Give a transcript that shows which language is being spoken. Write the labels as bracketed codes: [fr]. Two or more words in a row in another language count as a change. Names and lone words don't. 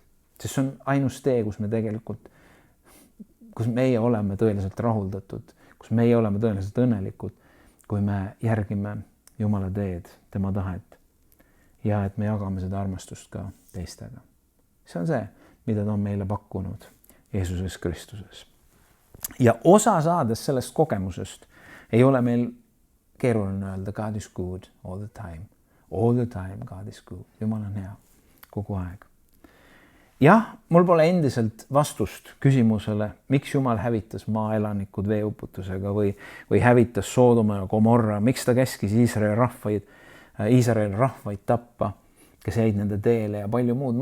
[et] Sest see on ainus tee, kus me tegelikult, kus meie oleme tõeliselt rahuldatud, kus meie oleme tõeliselt õnnelikud, kui me järgime Jumala teed, tema tahet ja et me jagame seda armastust ka teistega. See on see, mida ta on meile pakkunud Jeesuses Kristuses. Ja osa saades sellest kogemusest ei ole meil keeruline öelda [en] God is good all the time. All the time God is good. [et] Jumal on hea kogu aeg. Jah, mul pole endiselt vastust küsimusele, miks Jumal hävitas maaelanikud veeuputusega või hävitas Soodoma ja Gomorra, miks ta käskis Iisraeli rahvaid tappa, kes jäid nende teele ja palju muud.